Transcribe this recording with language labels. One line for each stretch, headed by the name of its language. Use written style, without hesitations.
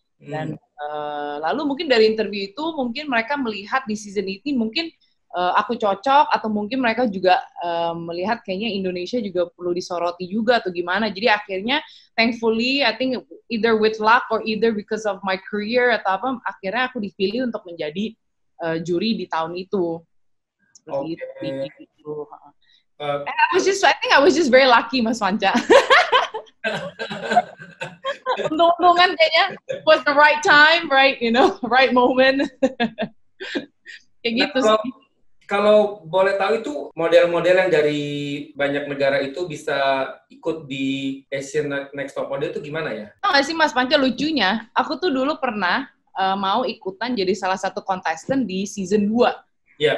Indonesian: Dan lalu mungkin dari interview itu mungkin mereka melihat di season ini mungkin aku cocok, atau mungkin mereka juga melihat kayaknya Indonesia juga perlu disoroti juga atau gimana. Jadi akhirnya
English: thankfully I think either with luck or either because of my career
Indonesian: atau apa, akhirnya aku dipilih untuk menjadi juri di tahun itu. Seperti itu.
English: I was just very lucky, Mas Panca.
Indonesian: Untung-untungan kayaknya
English: was the right time, right, right moment.
Indonesian: Kayak gitu sih. Kalau boleh tahu itu model-model yang dari banyak negara itu bisa ikut di Asian Next Top Model itu gimana ya? Tahu nggak sih Mas Panca, lucunya, aku tuh dulu pernah mau ikutan jadi salah satu contestant di season 2. Yeah.